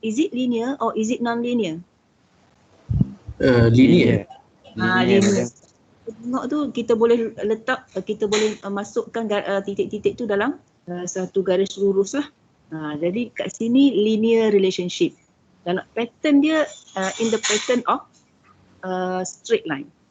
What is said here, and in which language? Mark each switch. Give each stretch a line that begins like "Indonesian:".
English: Is it linear or is it non-linear? Linear. Linear.
Malay: Tengok tu kita boleh letak, kita boleh masukkan titik-titik tu dalam satu garis lurus lah. Jadi kat sini linear relationship. Dan pattern dia
English: in the pattern of straight line.